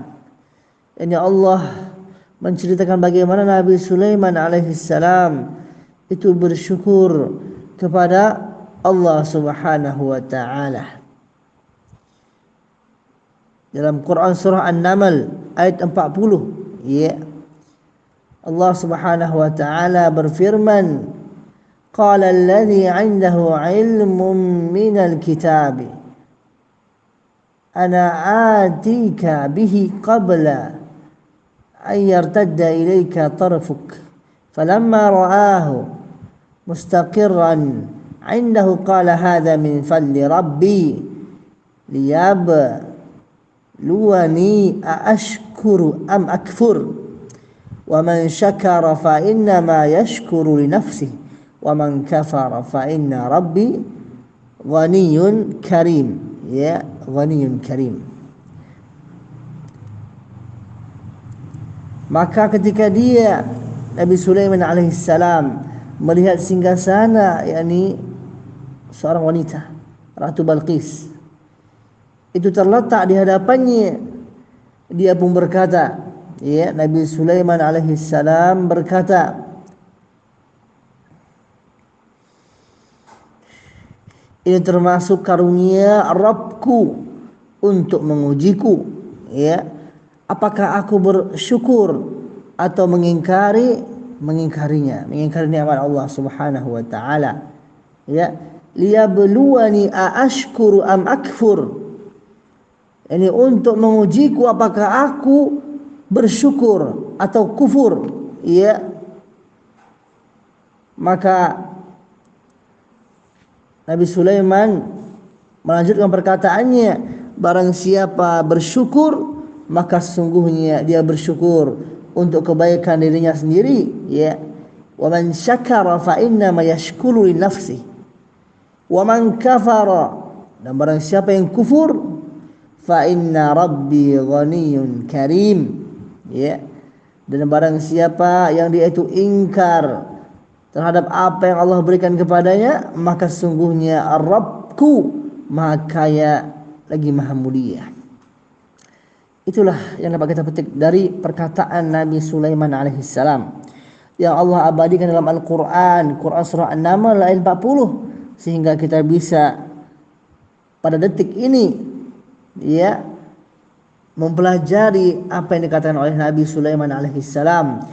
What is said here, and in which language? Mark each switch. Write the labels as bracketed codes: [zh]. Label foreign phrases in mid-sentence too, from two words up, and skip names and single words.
[id] Ini Allah menceritakan bagaimana Nabi Sulaiman alaihissalam itu bersyukur kepada Allah [ar] Subhanahu wa taala. [id] Dalam Quran surah An-Naml ayat 40, Allah [ar] Subhanahu wa taala [id] berfirman, [ar] قال الذي عنده علم من الكتاب أنا آتيك به قبل أن يرتد إليك طرفك فلما رآه مستقرا عنده قال هذا من فضل ربي ليبلوني أأشكر أم أكفر ومن شكر فإنما يشكر لنفسه ومن كفر فإن ربي غني كريم. غني كريم. [id] Maka ketika dia Nabi Sulaiman alaihissalam melihat singgasana, yakni seorang wanita, Ratu Balqis, itu terletak di hadapannya, dia pun berkata, Nabi Sulaiman alaihissalam berkata, ini termasuk karunia Rabbku untuk mengujiku, apakah aku bersyukur atau mengingkari nikmat Allah [ar] Subhanahu wa taala. ليبلوني أأشكر أم أكفر. [id] Ini untuk mengujiku apakah aku bersyukur atau kufur. Maka Nabi Sulaiman melanjutkan perkataannya, barang siapa bersyukur maka sesungguhnya dia bersyukur untuk kebaikan dirinya sendiri, [ar] ومن شكر فإنما يشكر لنفسه ومن كفر, [id] dan barang siapa yang kufur [ar] فإن ربي غني كريم, [id] dan barang siapa yang dia itu ingkar terhadap apa yang Allah berikan kepadanya, maka sesungguhnya Rabbku maha kaya lagi maha mulia. Itulah yang dapat kita petik dari perkataan Nabi Sulaiman alaihissalam yang Allah abadikan dalam Al-Quran, Quran surah An-Naml ayat 40, sehingga kita bisa pada detik ini mempelajari apa yang dikatakan oleh Nabi Sulaiman alaihissalam.